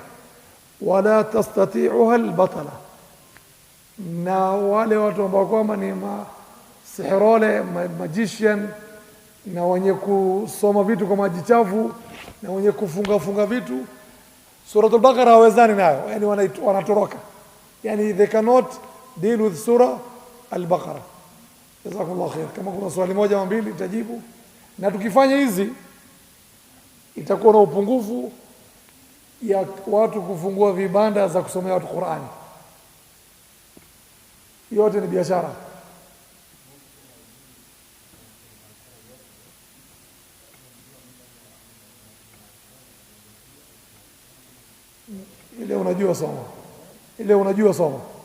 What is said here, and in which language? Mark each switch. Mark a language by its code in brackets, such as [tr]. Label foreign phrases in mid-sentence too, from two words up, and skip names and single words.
[ar] ولا تستطيعها البطلة, [sw] na wale watu ambao kwamba ni masihirole, magician, na wenye kusoma vitu kwa maji chafu, na wenye kufunga vitu, suratul Baqara hawezani nayo, yani wanatoroka, yani [en] they cannot deal with surah al-Baqara. [ar] جزاكم الله خير. [sw] Kama kuna swali moja au mbili nitajibu, na tukifanya hizi itakuwa na upungufu ya watu kufungua vibanda za kusomea watu Qur'ani. Yote ni biashara. Ile unajua soma, ile unajua soma.